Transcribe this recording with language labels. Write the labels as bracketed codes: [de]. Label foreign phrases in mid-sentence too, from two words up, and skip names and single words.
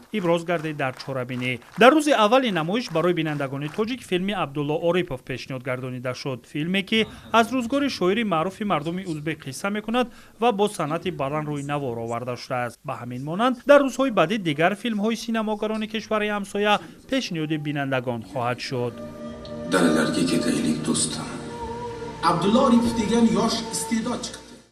[tg] иброз гардид дар чорабинӣ. дар рӯзи аввали намоиш барои бинандагони тоҷик филми Абдулло Орипов пешниҳод гардонида шуд. филме ки аз рӯзгори шоири маъруфи мардуми узбек қисса мекунад ва бо санъати баланд рӯи навор оварда шудааст. ба ҳамин монанд дар рӯзҳои баъдӣ дигар филмҳои синамогарони кишвари ҳамсоя пешниҳоди бинандагон хоҳад шуд. [uz] Dalalarga ketaylik do'stim. Abdullo Oripov degan yosh iste'dod chiqdi.